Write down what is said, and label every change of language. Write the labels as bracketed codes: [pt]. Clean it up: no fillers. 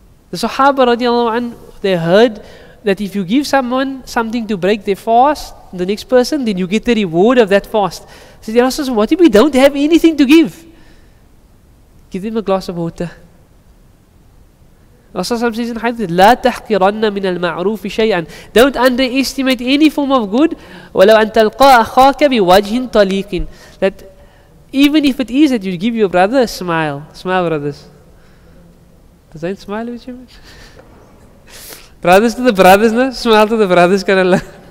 [en] The Sahaba radiallahu anhu, they heard that if you give someone something to break their fast, the next person, then you get the reward of that fast. So they asked us, what if we don't have anything to give? Give them a glass of water. Rasulullah says in hadith, [ar] لا تحقرن من المعروف شيئا. [en] Don't underestimate any form of good. [ar] ولو أن تلقى أخاك بوجه طليق. [en] That even if it is that you give your brother a smile. Smile, brothers. Don't smile with you. Brothers to the brothers, no? Smile to the brothers, can Allah.